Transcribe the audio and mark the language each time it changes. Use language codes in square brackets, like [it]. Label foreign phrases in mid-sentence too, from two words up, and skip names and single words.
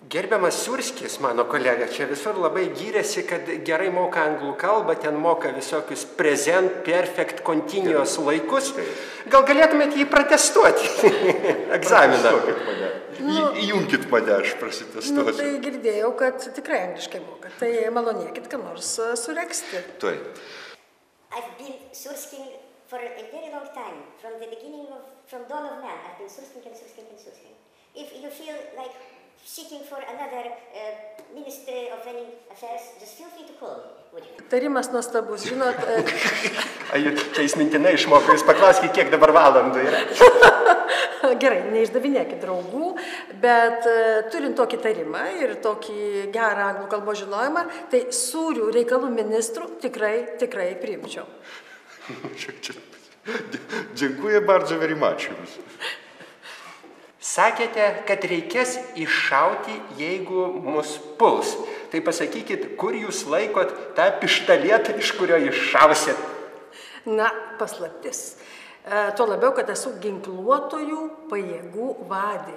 [lt] Gerbiamas Surskis, mano kolega, čia visur labai gyrėsi, kad gerai moka anglų kalbą, ten moka visokius [en] present, perfect, continuous [lt] laikus. Gal galėtumėte jį pratestuoti egzaminą? Įjunkit mane, aš prasitestuosiu. Tai girdėjau, kad tikrai angliškai moka. Tai malonėkit, ką nors suregzti. Tuoj. [en] I've been Sursking for a very long time. From dawn of man, I've been Sursking. If you feel like seeking for another Ministry of Foreign Affairs, just feel free to call me, would you? [lt] Tarimas nuostabus, žinot. Čia jis mintinai išmoko, jūs paklauskite, kiek dabar valandų yra. Gerai, neišdavinėkit draugų, bet turint tokį tarimą ir tokį gerą anglų kalbos žinojimą, tai sūrių reikalų ministrų tikrai priimčiau. [pl] Dziękuję bardzo [en] very much [pl] jums. [lt] Sakėte, kad reikės iššauti, jeigu mus puls. Tai pasakykit, kur jūs laikot tą pištalietą, iš kurio iššausit? Na, paslaptis. Tuo labiau, kad esu ginkluotojų pajėgų vadė.